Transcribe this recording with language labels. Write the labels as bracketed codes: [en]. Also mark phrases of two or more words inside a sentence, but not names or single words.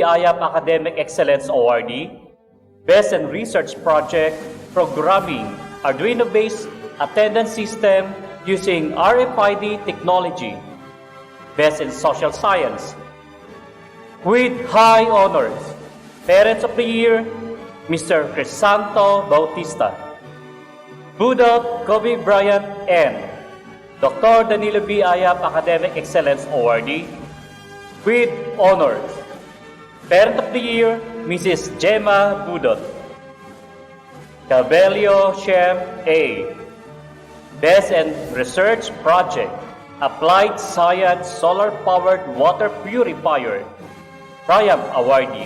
[en] Ayap Academic Excellence Awardee, Best in Research Project, Programming, Arduino-based attendance system using RFID technology. Best in Social Science. With high honors, Parents of the Year, Mr. Crisanto Bautista. Budot Kobe Bryant N. Dr. Danilo B. Ayap Academic Excellence Awardee with honors. Parent of the Year, Mrs. Gemma Budot. Cabello Shem A. Best in Research Project, Applied Science Solar-Powered Water Purifier, Triumph Awardee.